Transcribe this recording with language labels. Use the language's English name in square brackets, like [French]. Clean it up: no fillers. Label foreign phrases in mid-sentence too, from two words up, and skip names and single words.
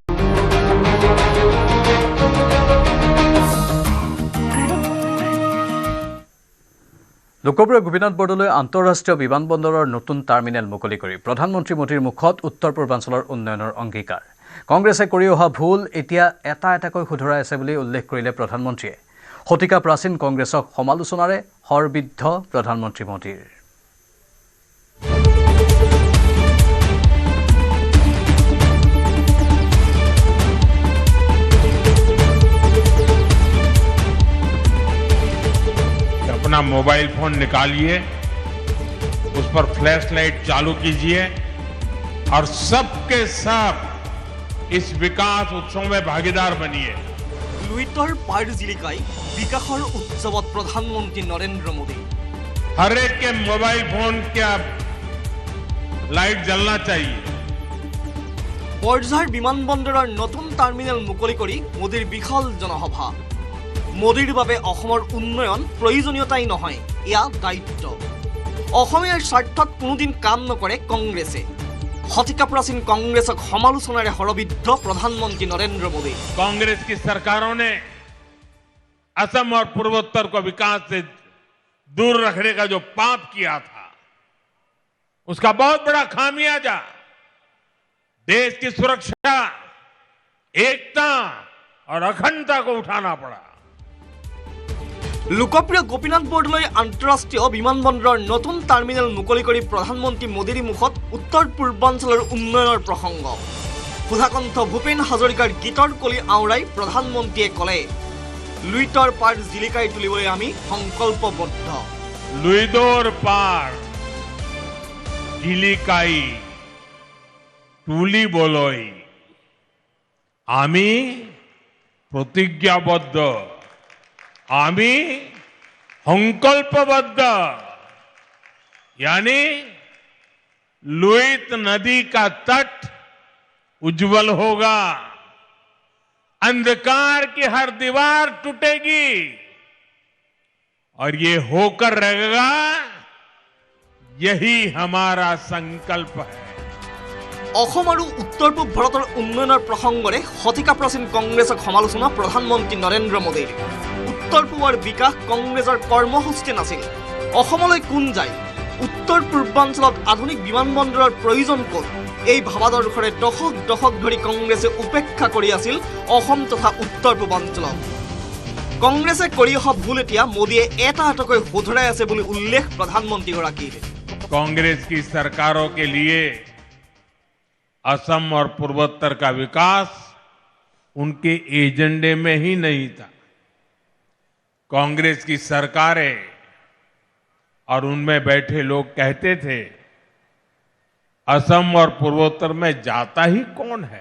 [Assamese] লোকপ্ৰিয় গোপীনাথ বৰদলৈ আন্তঃৰাষ্ট্ৰীয় বিমানবন্দৰৰ নতুন টাৰ্মিনেল মুকলি কৰি প্ৰধানমন্ত্ৰী মোদীৰ মুখত উত্তৰ পূৰ্বাঞ্চলৰ উন্নয়নৰ অংগীকাৰ। কংগ্ৰেছে কৰি অহা ভুল এতিয়া এটা এটাকৈ শুধৰাই আছে বুলি উল্লেখ কৰিলে প্ৰধানমন্ত্ৰীয়ে। শতিকা প্ৰাচীন কংগ্ৰেছক সমালোচনাৰে হৰবিদ্ধ প্ৰধানমন্ত্ৰী মোদীৰ। [Hindi] अपना मोबाइल फोन निकालिए, उस पर फ्लैश लाइट चालू कीजिए और सबके सब इस विकास उत्सव में भागीदार बनिए। [Assamese] লুইতৰ পাৰ জিলিকাই বিকাশৰ উৎসৱত প্ৰধানমন্ত্ৰী নৰেন্দ্ৰ মোদী। [Hindi] हर एक के मोबाइल फोन क्या लाइट जलना चाहिए। [Assamese] বৰঝাৰ বিমানবন্দৰৰ নতুন টাৰ্মিনেল মুকলি কৰি মোদীৰ বিশাল জনসভা। মোদীৰ বাবে অসমৰ উন্নয়ন প্ৰয়োজনীয়তাই নহয়, এয়া দায়িত্ব। অসমীয়াৰ স্বাৰ্থত কোনোদিন কাম নকৰে কংগ্ৰেছে। শতিকা প্ৰাচীন কংগ্ৰেছক সমালোচনাৰে হৰবিদ্ধ প্ৰধানমন্ত্ৰী নৰেন্দ্ৰ মোদী। [Hindi] कांग्रेस की सरकारों ने असम और पूर्वोत्तर को विकास से दूर रखने का जो पाप किया था, उसका बहुत बड़ा खामियाजा देश की सुरक्षा, एकता और अखंडता को उठाना पड़ा। [Assamese] লোকপ্ৰিয় গোপীনাথ বৰদলৈ আন্তঃৰাষ্ট্ৰীয় বিমানবন্দৰৰ নতুন টাৰ্মিনেল মুকলি কৰি প্ৰধানমন্ত্ৰী মোদীৰ মুখত উত্তৰ পূৰ্বাঞ্চলৰ উন্নয়নৰ প্ৰসংগ। সুধাকণ্ঠ ভূপেন হাজৰিকাৰ গীতৰ কলি আওৰাই প্ৰধানমন্ত্ৰীয়ে ক'লে, লুইতৰ পাৰ জিলিকাই তুলিবলৈ আমি সংকল্পবদ্ধ। লুইদৰ পাৰ জিলিকাই তুলিবলৈ আমি প্ৰতিজ্ঞাবদ্ধ, আমি সংকল্পবদ্ধ। [Hindi] यानी लुईत नदी का तट उज्जवल होगा, अंधकार की हर दीवार टूटेगी और ये होकर रहेगा, यही हमारा संकल्प है। [Assamese] অসম আৰু উত্তৰ পূব ভাৰতৰ উন্নয়নৰ প্ৰসংগৰে শতিকা প্ৰাচীন কংগ্ৰেছক সমালোচনা প্ৰধানমন্ত্ৰী নৰেন্দ্ৰ মোদীৰ। উত্তৰ পূবৰ বিকাশ কংগ্ৰেছৰ কৰ্মসূচী নাছিল। অসমলৈ কোন যায়, উত্তৰ পূৰ্বাঞ্চলত আধুনিক বিমানবন্দৰৰ প্ৰয়োজন ক'ত, এই ভাৱাদৰ্শৰে দশক দশক ধৰি কংগ্ৰেছে উপেক্ষা কৰি আছিল অসম তথা উত্তৰ পূৰ্বাঞ্চলক। কংগ্ৰেছে কৰি অহা ভুল এতিয়া মোদীয়ে এটা এটাকৈ শুধৰাই আছে বুলি উল্লেখ প্ৰধানমন্ত্ৰীগৰাকীৰ। [Hindi] कांग्रेस की सरकारों के लिए असम और पूर्वोत्तर का विकास उनके एजेंडे में ही नहीं था। कांग्रेस की सरकारें और उनमें बैठे लोग कहते थे, असम और पूर्वोत्तर में जाता ही कौन है।